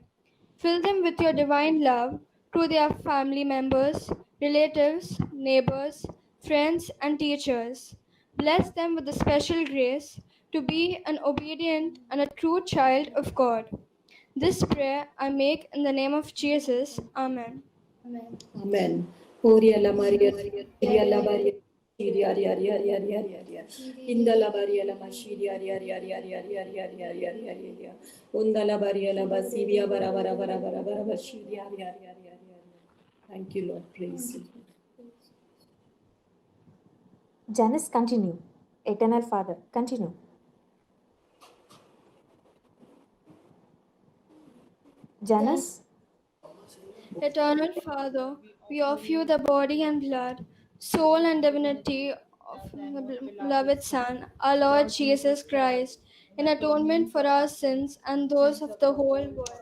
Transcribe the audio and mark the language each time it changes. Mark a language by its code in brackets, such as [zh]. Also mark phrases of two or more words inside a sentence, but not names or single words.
[en] Fill them with your divine love through their family members, relatives, neighbors, friends, and teachers. Bless them with the special grace to be an obedient and a true child of God. This prayer I make in the name of Jesus. Amen. Amen. Amen. Horia la Maria, Maria la Maria. Shiria, ria, ria, ria, ria, ria, ria. Inda la Maria la Mashiria, ria, ria, ria, ria, ria, ria, ria, ria, ria, ria, ria. Unda la Maria la Basivia, bara, bara, bara, bara, bara, Bashiria, ria, ria, ria, ria, ria. Thank you, Lord. Praise you. Janice, continue. Eternal Father, continue. Janice? Eternal Father, we offer you the body and blood, soul and divinity of the beloved Son, our Lord Jesus Christ, in atonement for our sins and those of the whole world.